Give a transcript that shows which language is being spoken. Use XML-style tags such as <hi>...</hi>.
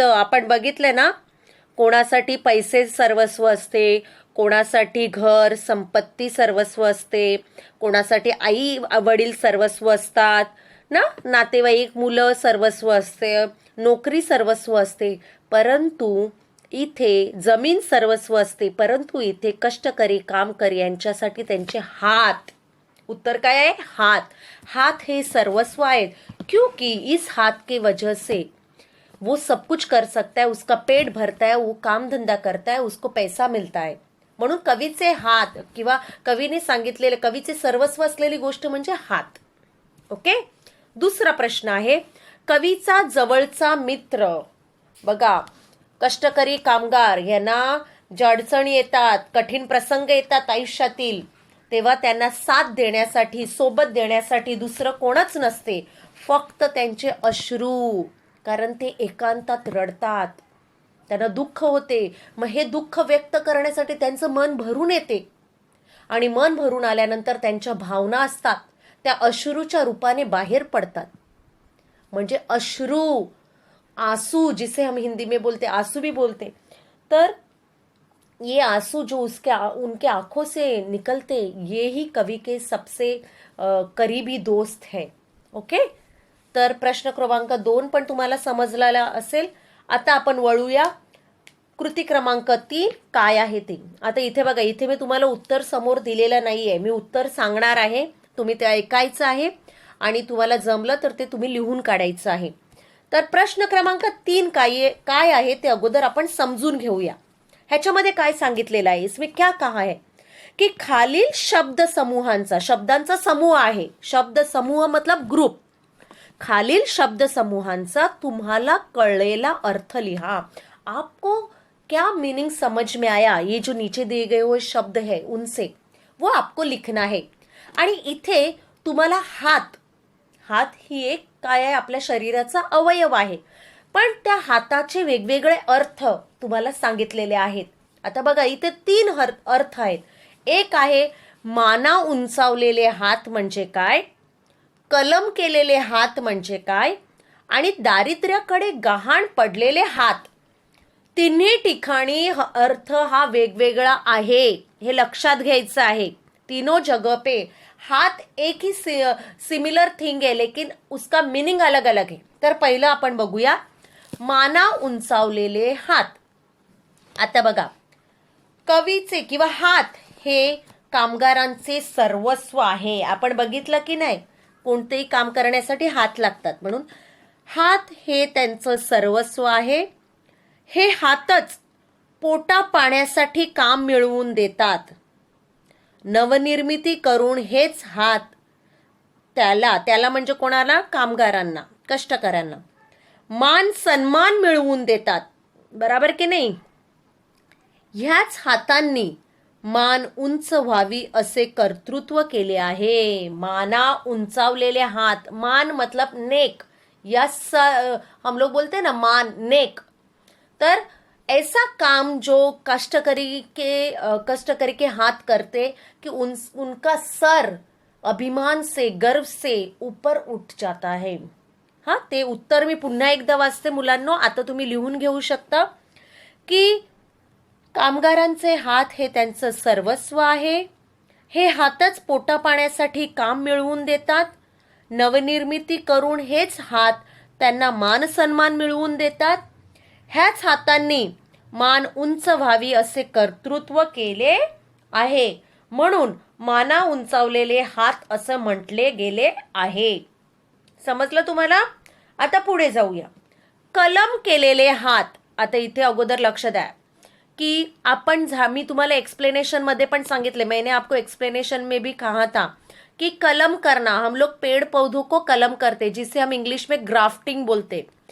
<mr>आपण बघितलं ना, कोणासाठी पैसे सर्वस्व असते, कोणासाठी घर संपत्ती सर्वस्व असते, कोणासाठी आई वडील सर्वस्व असतात ना, नातेवाईक मुलं सर्वस्व असते, नोकरी सर्वस्व असते, परंतु इथे जमीन सर्वस्व असते, परंतु इथे कष्टकरी कामकरी यांच्यासाठी त्यांचे हात. उत्तर काय आहे? हात. हात हे सर्वस्व आहेत,</mr> <hi>क्योंकि इस हाथ के वजह से वो सब कुछ कर सकता है, उसका पेट भरता है, वो काम धंदा करता है, उसको पैसा मिलता है.</hi> <mr>म्हणून कवीचे हात किंवा कवीने सांगितलेले कवीचे सर्वस्व असलेली गोष्ट म्हणजे हात. ओके. दुसरा प्रश्न आहे, कवीचा जवळचा मित्र. बघा, कष्टकरी कामगार यांना ज्या अडचणी येतात, कठीण प्रसंग येतात आयुष्यातील, तेव्हा त्यांना साथ देण्यासाठी, सोबत देण्यासाठी दुसरं कोणच नसते, फक्त त्यांचे अश्रू. कारण ते एकांतात रडतात, त्यांना दुःख होते. मग हे दुःख व्यक्त करण्यासाठी त्यांचं मन भरून येते आणि मन भरून आल्यानंतर त्यांच्या भावना असतात, त्या अश्रूच्या रूपाने बाहेर पडतात. म्हणजे अश्रू,</mr> <hi>आंसू, जिसे हम हिंदी में बोलते, आंसू भी बोलते. तर ये आंसू जो उनके आंखों से निकलते, ये ही कवि के सबसे करीबी दोस्त है.</hi> <en>Okay.</en> <mr>तर प्रश्न क्रमांक 2 पण तुम्हाला समजलेला असेल. आता आपण वळूया कृती क्रमांक 3 काय आहे ते. आता इथे बघा, इथे मी तुम्हाला उत्तर समोर दिलेलं नाहीये, मी उत्तर सांगणार आहे, तुम्ही ते ऐकायचं आहे आणि तुम्हाला जमलं तर ते तुम्ही लिहून काढायचं आहे. तर प्रश्न क्रमांक 3 काय आहे ते अगोदर आपण समजून घेऊया. ह्याच्यामध्ये काय सांगितलेलं आहे,</mr> <hi>इसमें क्या कहा है की</hi> <mr>खालील शब्द समूहांचा, शब्दांचा समूह आहे, शब्द समूह मतलब ग्रुप, खालील शब्द समूहांचा तुम्हाला कळलेला अर्थ लिहा.</mr> <hi>आपको क्या मीनिंग समझ में आया, ये जो नीचे दिए गए हुए शब्द है उनसे वो आपको लिखना है.</hi> <mr>आणि इथे तुम्हाला हात ही एक काय आहे, आपल्या शरीराचा अवयव आहे, पण त्या हाताचे वेगवेगळे अर्थ तुम्हाला सांगितलेले आहेत. आता बघा, इथे 3 अर्थ आहेत. एक आहे माना उंचावलेले हात म्हणजे काय, कलम केलेले हात म्हणजे काय, आणि दारिद्र्याकडे गहाण पडलेले हात. तिन्ही ठिकाणी अर्थ हा वेगवेगळा आहे, हे लक्षात घ्यायचं आहे.</mr> <hi>तीनों जगह पे हाथ एक ही सिमिलर थिंग है, लेकिन उसका मीनिंग अलग अलग है.</hi> <mr>तर पहिलं आपण बघूया माना उंचावलेले हात. आता बघा, कवीचे किंवा हात हे कामगारांचे सर्वस्व आहे. आपण बघितलं की नाही, कोणतेही काम करण्यासाठी हात लागतात, म्हणून हात हे त्यांचं सर्वस्व आहे. हे हातच पोटा पाण्यासाठी काम मिळवून देतात. नवनिर्मिती करून हेच हात त्याला म्हणजे कोणाला, कामगारांना, कष्टकऱ्यांना मान सन्मान मिळवून देतात. बरोबर की नाही. ह्याच हातांनी मान उंच व्हावी असे कर्तृत्व केले आहे. माना उंचावलेले हात,</mr> <hi>मान मतलब नेक, या हम लोग बोलते ना मान, नेक. तर ऐसा काम जो कष्टकरी के हाथ करते कि उनका सर अभिमान से, गर्व से ऊपर उठ जाता है.</hi> <mr>हा, ते उत्तर मी पुन्हा एकदा वाचते मुलांनो, आता तुम्ही लिहून घेऊ शकता की कामगारांचे हात हे त्यांचं सर्वस्व आहे. हे हातच पोटा पाण्यासाठी काम मिळवून देतात. नवनिर्मिती करून हेच हात त्यांना मान सन्मान मिळवून देतात. ह्याच हातांनी मान उंच व्हावी असे कर्तृत्व केले आहे, म्हणून माना उंचावलेले हात असं म्हटले गेले आहे. समजलं तुम्हाला. आता पुढे जाऊया. कलम केलेले हात. आता इथे अगोदर लक्ष द्या की आपण मी तुम्हाला एक्सप्लेनेशन मध्ये पण सांगितले,</mr> <hi>मैंने आपको एक्सप्लेनेशन में भी कहा था कि कलम करना, हम लोग पेड़ पौधों को कलम करते, जिसे हम इंग्लिश में ग्राफ्टिंग बोलते.</hi>